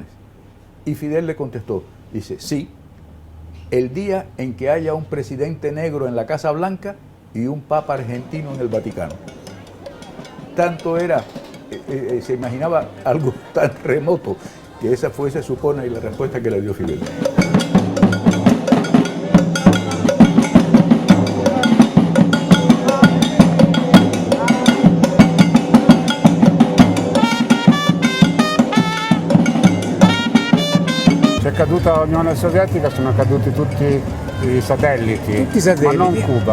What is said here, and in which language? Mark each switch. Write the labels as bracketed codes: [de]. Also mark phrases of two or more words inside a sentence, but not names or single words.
[es] Y Fidel le contestó, dice, sí, el día en que haya un presidente negro en la Casa Blanca y un papa argentino en el Vaticano. Tanto era, se imaginaba algo tan remoto que esa fue, se supone, la respuesta que le dio Fidel. [it] Se è caduta l'Unione Sovietica sono caduti tutti i satelliti, ma non Cuba.